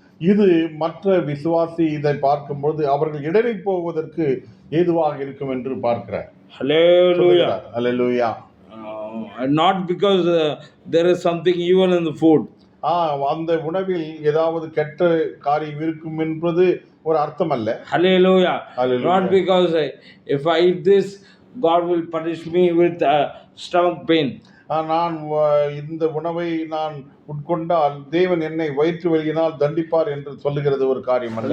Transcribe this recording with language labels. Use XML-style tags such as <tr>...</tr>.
<ta>இது மற்ற விசுவாசி இதை பார்க்கும்போது அவர்கள் இடறி போவதற்கு ஏதுவாக இருக்கும் என்று பார்க்கிறார்.</ta> <en>Hallelujah.</en> <ta>Hallelujah.</ta> <en>Not because there is something evil in the food.</en> <ta>அந்த உணவில் ஏதாவது கெட்ட காரியம் இருக்கும் என்பது ஒரு அர்த்தம் அல்ல.</ta> <en>Hallelujah. Hallelujah. Not because if I eat this, God will punish me with stomach pain.</en> <ta>நான் இந்த உணவை நான் உட்கொண்டால் தேவன் என்னை வயிற்று வலியினால் தண்டிப்பார் என்று சொல்லுகிறது ஒரு காரியம் அல்ல.</ta>